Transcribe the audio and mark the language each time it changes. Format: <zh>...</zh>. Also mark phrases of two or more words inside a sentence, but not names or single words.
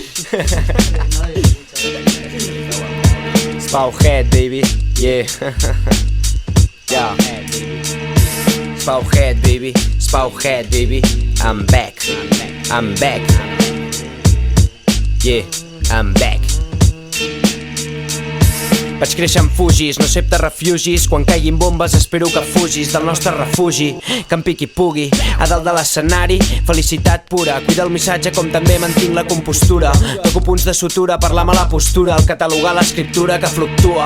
<en>Spowhead, baby. Yeah. Yeah. Spowhead, baby. Spowhead, baby. I'm back. I'm back. Yeah, I'm back.</en> <ca>Vaig créixer amb fugis, no accepta refugis. Quan caiguin bombes espero que fugis del nostre refugi, que em piqui pugui a dalt de l'escenari, felicitat pura. Cuida el missatge com també mantinc la compostura. Toco punts de sutura per la mala postura, el catalogar l'escriptura que fluctua.</ca>